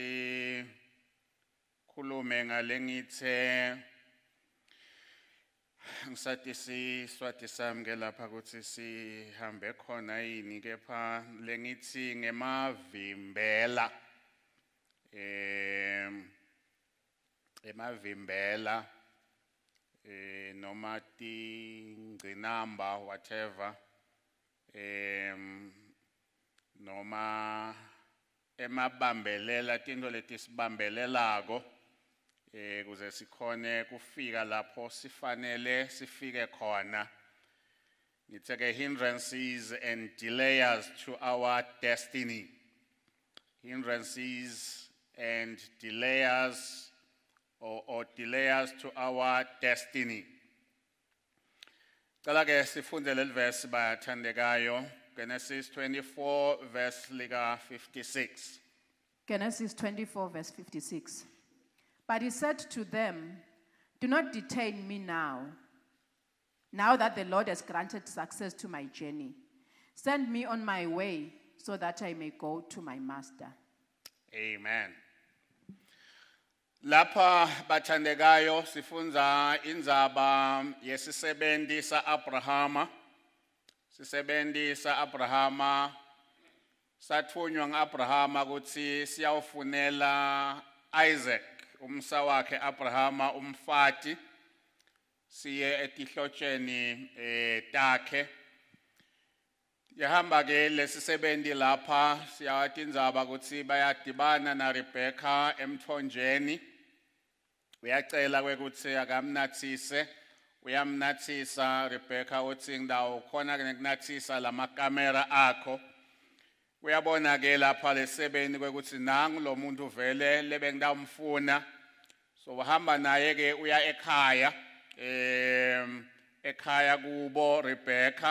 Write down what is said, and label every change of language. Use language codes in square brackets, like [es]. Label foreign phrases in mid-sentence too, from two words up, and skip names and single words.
[ss] sikhulume ngalengithe ngisathi Siswati sami ke lapha ukuthi sihambe khona yini kepha lengithi ngemavimbela Emavimbela noma tingcinamba whatever noma emabambelela tinto letisibambelelako kuze sikhone kufika lapho sifanele sifike khona. [en] Ngithe hindrances and delays to our destiny. Hindrances and delays or delays to our destiny. Cela ke sifunde leli verse bathandekayo Genesis 24 verse lika 56. Genesis 24 verse 56. But he said to them, do not detain me now that the Lord has granted success to my journey. Send me on my way so that I may go to my master. Amen. [ss] Lapha bathandekayo sifunza indzaba yesisebenzi sa-Abrahama. Sisebenzi sa-Abrahama sathunywa ngu-Abrahama ukuthi siyawufunela Isaac umsa wakhe Abrahama umfati siye etihlotsheni takhe. Yahamba ke lesisebenzi lapha siyawathi indzaba ukuthi bayadibana na Rebecca emthonjeni. Uyacela ukuthi akamnathise uyamnathisa Rebecca uthi ndawo khona ngikunathisa lamakamera akho. Uyabona ke lapha lesebenzi ukuthi nangu lo muntu vele lebengidamfuna so wahamba naye ke uya ekhaya kubo Rebecca.